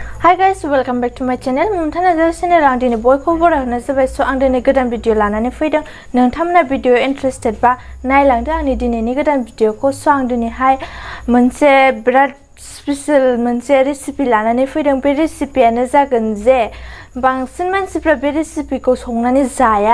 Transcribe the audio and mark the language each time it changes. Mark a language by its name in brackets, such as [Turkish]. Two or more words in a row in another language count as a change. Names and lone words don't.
[English] Hi guys, welcome back to my channel. [Bodo] Momita Narzary channel आं दिनै बयखौबो बरायहरनाय जाबाय। स' आं दिनै गोदान भिडिअ लानानै फैदों। नोंथांमोना भिडिअ इंटरेस्टेड बा नायलांदो आंनि दिनैनि गोदान भिडिअखौ। स' आं दिनैहाय मोनसे बिराद स्पेशल मोनसे रेसिपि लानानै फैदों। बे रेसिपियानो जागोन जे बांसिन मानसिफ्रा बे रेसिपिखौ संनानै जाया।